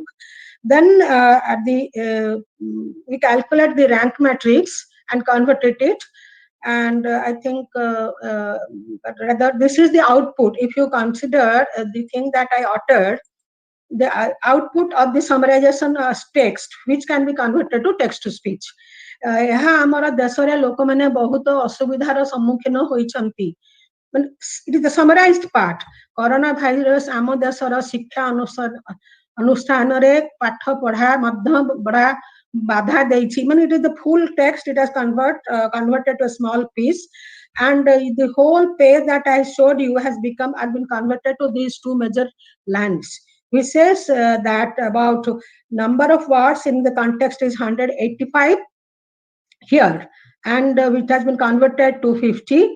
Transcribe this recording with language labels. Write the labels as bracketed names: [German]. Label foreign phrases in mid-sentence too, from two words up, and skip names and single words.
[English] Then we calculate the rank matrix and converted it. And I think rather this is the output. If you consider the thing that I uttered, the output of the summarization text, which can be converted to text to speech. [Odia] ଏହା ଆମର ଦେଶରେ ଲୋକମାନେ ବହୁତ ଅସୁବିଧାର ସମ୍ମୁଖୀନ ହୋଇଛନ୍ତି. [English] It is the summarized part. [Odia] କରୋନା ଭାଇରସ ଆମ ଦେଶର ଶିକ୍ଷା ଅନୁଷ୍ଠାନରେ ପାଠ ପଢା ମଧ୍ୟ ବଡ ବାଧା ଦେଇଛି. [English] ମାନେ it is the full text. It has converted to a small piece, and the whole page that I showed you has been converted to these two major lines, which says that about number of words in the context is 185 here, and which has been converted to 50.